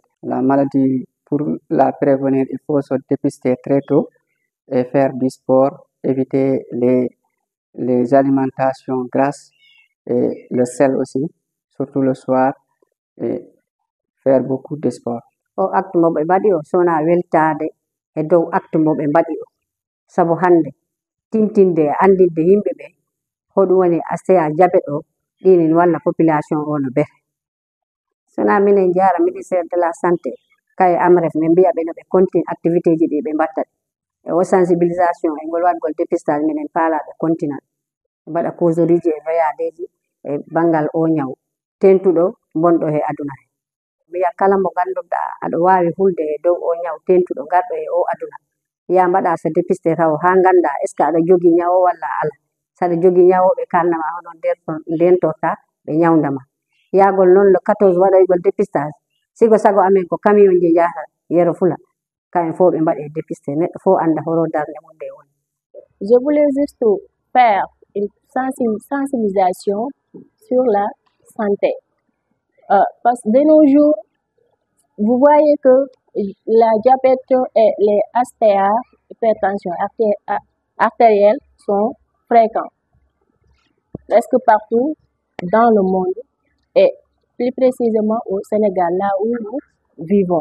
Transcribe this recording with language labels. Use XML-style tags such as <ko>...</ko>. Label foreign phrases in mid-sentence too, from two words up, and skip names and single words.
<fr>La maladie, pour la prévenir, il faut se dépister très tôt et faire du sport, éviter les alimentations grasses et le sel aussi, surtout le soir, et faire beaucoup de sport.</fr> <ff>O acte mo ɓe mbaɗi o sona weltade e dow acte mo ɓe mbaɗi o sabu hande tintinde e andinde yimɓe ɓe hoɗum woni</ff> <fr>ASTEA diabète</fr> <ff>o ɗinin walla population o no bete. Sona minen jara</ff> <fr>ministére de la santé</fr> <ff>kaye AMREF min mbiya ɓe no ɓe</ff> <fr>continue activité</fr> <ff>ji ɗi ɓe mbatta e o sensibilisation e ngol waɗgol dépistage minen paala ɓe continue ɓe mbaɗa causerie ji e VAD ji e banggal o ñaw tentuɗo bonɗo he aduna he. Mbiya kala mo ganduɗa aɗa wawi hulde e dow o ñaw tentuɗo garɗo e o aduna ya mbaɗa so dépisté taw ha ganda</ff> <fr>est ce que</fr> <ff>aɗa jogui ñaw o walla ala saɗa jogui ñawoɓe kalnama hono ndentorta ɓe ñawdama yagol noon le 14 waɗoygol dépistage sigo sago amen ko camion ji jahata Yoro Foulah kamɓe fo ɓe mbaɗe dépisté neɗɗo fo anda horo darde mum nde woni.</ff> <fr>Je voulais juste faire une sensibilisation sur la santé. Parce que de nos jours, vous voyez que la diabète et les ASTEA, hypertension artérielle, sont fréquents presque partout dans le monde et plus précisément au Sénégal, là où nous vivons.</fr>